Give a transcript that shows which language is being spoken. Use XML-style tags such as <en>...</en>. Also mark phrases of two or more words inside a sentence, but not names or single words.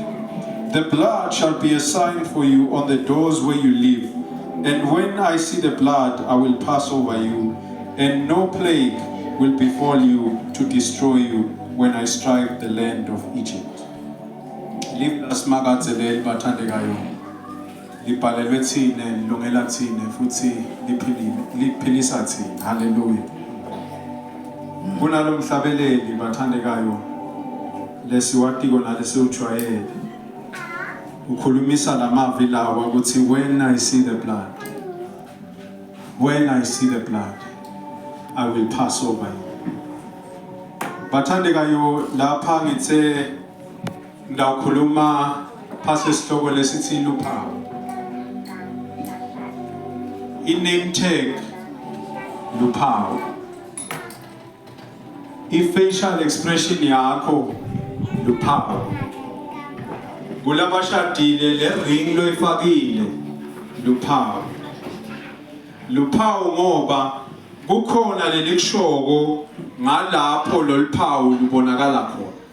<en>The blood shall be a sign for you on the doors where you live, and when I see the blood I will pass over you, and no plague will befall you to destroy you when I strike the land of Egypt.</en> <ss>Live las magatzeleli bathandekayo. Libhalelwe thina lilungela thina futhi liphilisa thina. Hallelujah. Kunalo mhlabeleli bathandekayo lesiwatiko nalesiujwayele. Ukhulumisa lamavwi lawa ukuthi</ss> <en>when I see the blood, I will pass over you.</en> <ss>Bathandekayo lapha ngithe ngawukhuluma phasi isihloko lesithi luphawu. I-name tag luphawu. I-</ss> <en>facial expression</en> <ss>yakho luphawu. Kulabashadile le ring loyifakile luphawu. Luphawu ngoba kukhona lelikushoko ngalapho loluphawu lubonakala khona.</ss>